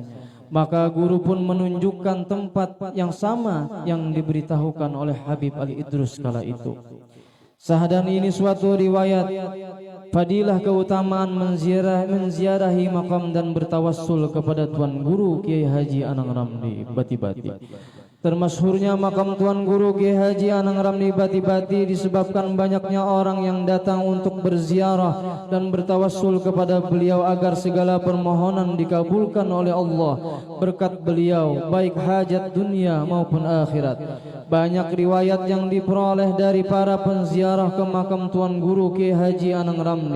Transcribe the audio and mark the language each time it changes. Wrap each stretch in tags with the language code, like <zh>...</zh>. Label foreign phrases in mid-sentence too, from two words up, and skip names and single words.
<id>Maka guru pun menunjukkan tempat yang sama yang diberitahukan oleh Habib Al-Idrus kala itu. Sahadan ini suatu riwayat fadilah keutamaan menziarahi makam dan bertawassul kepada Tuan Guru Kiai Haji Anang Ramli Bati-Bati. Termasyhurnya makam Tuan Guru Kiai Haji Anang Ramli Bati-Bati disebabkan banyaknya orang yang datang untuk berziarah dan bertawassul kepada beliau agar segala permohonan dikabulkan oleh Allah berkat beliau, baik hajat dunia maupun akhirat. Banyak riwayat yang diperoleh dari para penziarah ke makam Tuan Guru Kiai Haji Anang Ramli.</id>